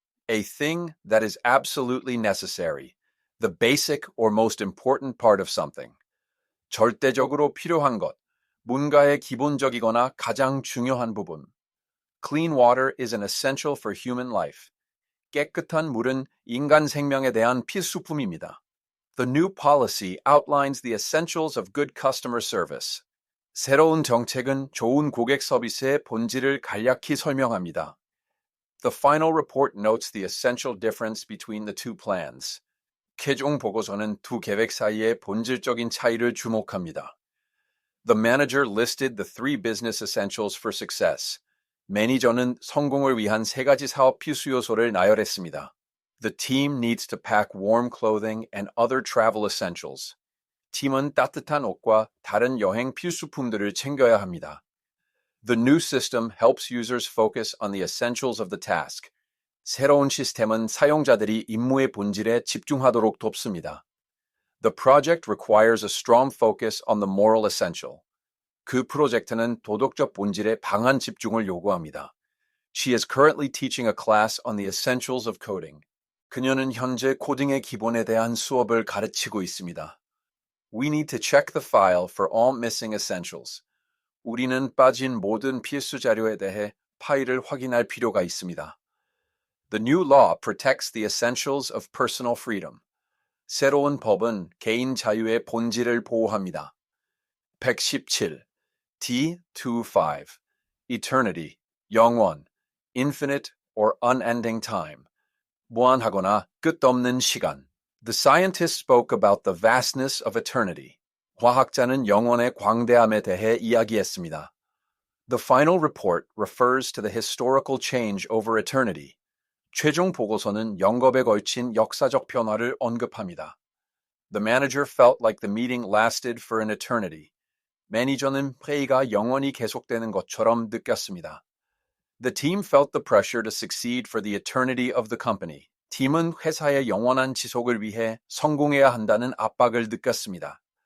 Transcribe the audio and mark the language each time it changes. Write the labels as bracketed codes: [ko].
[en] A thing that is absolutely necessary, the basic or most important part of something. [ko] 절대적으로 필요한 것, 뭔가의 기본적이거나 가장 중요한 부분. [en] Clean water is an essential for human life. [ko] 깨끗한 물은 인간 생명에 대한 필수품입니다. [en] The new policy outlines the essentials of good customer service. [ko] 새로운 정책은 좋은 고객 서비스의 본질을 간략히 설명합니다. [en] The final report notes the essential difference between the two plans. [ko] 최종 보고서는 두 계획 사이의 본질적인 차이를 주목합니다. [en] The manager listed the three business essentials for success. [ko] 매니저는 성공을 위한 세 가지 사업 필수 요소를 나열했습니다. [en] The team needs to pack warm clothing and other travel essentials. [ko] 팀은 따뜻한 옷과 다른 여행 필수품들을 챙겨야 합니다. [en] The new system helps users focus on the essentials of the task. [ko] 새로운 시스템은 사용자들이 임무의 본질에 집중하도록 돕습니다. [en] The project requires a strong focus on the moral essential. [ko] 그 프로젝트는 도덕적 본질에 강한 집중을 요구합니다. [en] She is currently teaching a class on the essentials of coding. [ko] 그녀는 현재 코딩의 기본에 대한 수업을 가르치고 있습니다. [en] We need to check the file for all missing essentials. [ko] 우리는 빠진 모든 필수 자료에 대해 파일을 확인할 필요가 있습니다. [en] The new law protects the essentials of personal freedom. [ko] 새로운 법은 개인 자유의 본질을 보호합니다. [en] 117. T25. Eternity, 영원, infinite or unending time. [ko] 무한하거나 끝없는 시간. [en] The scientists spoke about the vastness of eternity. [ko] 과학자는 영원의 광대함에 대해 이야기했습니다. [en] The final report refers to the historical change over eternity. [ko] 최종 보고서는 영겁에 걸친 역사적 변화를 언급합니다. [en] The manager felt like the meeting lasted for an eternity. [ko] 매니저는 회의가 영원히 계속되는 것처럼 느꼈습니다. [en] The team felt the pressure to succeed for the eternity of the company. [ko] 팀은 회사의 영원한 지속을 위해 성공해야 한다는 압박을 느꼈습니다.